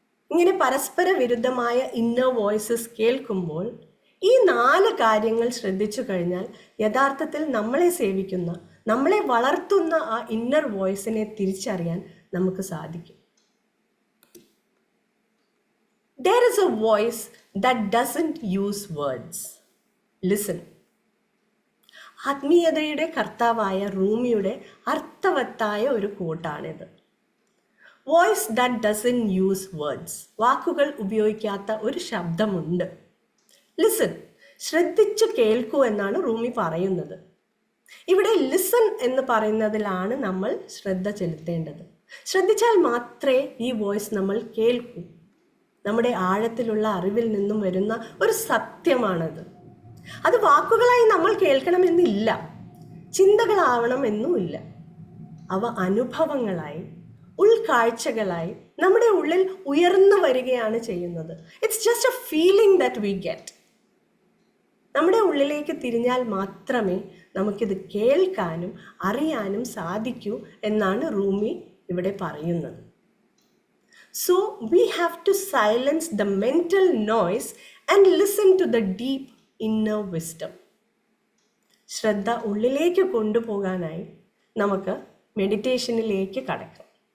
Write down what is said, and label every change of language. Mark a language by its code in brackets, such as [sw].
[ml] ഇങ്ങനെ പരസ്പര വിരുദ്ധമായ ഇന്നർ വോയിസസ് കേൾക്കുമ്പോൾ ഈ 4 കാര്യങ്ങൾ ശ്രദ്ധിച്ചു കഴിഞ്ഞാൽ യഥാർത്ഥത്തിൽ നമ്മളെ സേവിക്കുന്ന, നമ്മളെ വളർത്തുന്ന ആ ഇന്നർ വോയിസിനെ തിരിച്ചറിയാൻ നമുക്ക് സാധിക്കും. [en] There is a voice that doesn't use words. Listen. [ml] ആത്മീയതയുടെ കർത്താവായ റൂമിയുടെ അർത്ഥവത്തായ ഒരു കോട്ടാണിത്. [en] Voice that doesn't use words. [ml] വാക്കുകൾ ഉപയോഗിക്കാത്ത ഒരു ശബ്ദമുണ്ട്. [en] Listen. [ml] ശ്രദ്ധിച്ചു കേൾക്കൂ എന്നാണ് റൂമി പറയുന്നത്. ഇവിടെ ലിസൺ എന്ന് പറയുന്നതിലാണ് നമ്മൾ ശ്രദ്ധ ചെലുത്തേണ്ടത്. ശ്രദ്ധിച്ചാൽ മാത്രമേ ഈ വോയിസ് നമ്മൾ കേൾക്കൂ. നമ്മുടെ ആഴത്തിലുള്ള അറിവിൽ നിന്നും വരുന്ന ഒരു സത്യമാണത്. അത് വാക്കുകളായി നമ്മൾ കേൾക്കണമെന്നില്ല, ചിന്തകളാവണമെന്നുമില്ല. അവ അനുഭവങ്ങളായി, ഉൾക്കാഴ്ചകളായി നമ്മുടെ ഉള്ളിൽ ഉയർന്നു വരികയാണ് ചെയ്യുന്നത്. [en] It's just a feeling that we get. [ml] നമ്മുടെ ഉള്ളിലേക്ക് തിരിഞ്ഞാൽ മാത്രമേ നമുക്കിത് കേൾക്കാനും അറിയാനും സാധിക്കൂ എന്നാണ് റൂമി ഇവിടെ പറയുന്നത്. [en] So we have to silence the mental noise and listen to the deep inner wisdom. [ml] ശ്രദ്ധ ഉള്ളിലേക്ക് കൊണ്ടുപോകാനായി നമുക്ക് മെഡിറ്റേഷനിലേക്ക് കടക്കാം.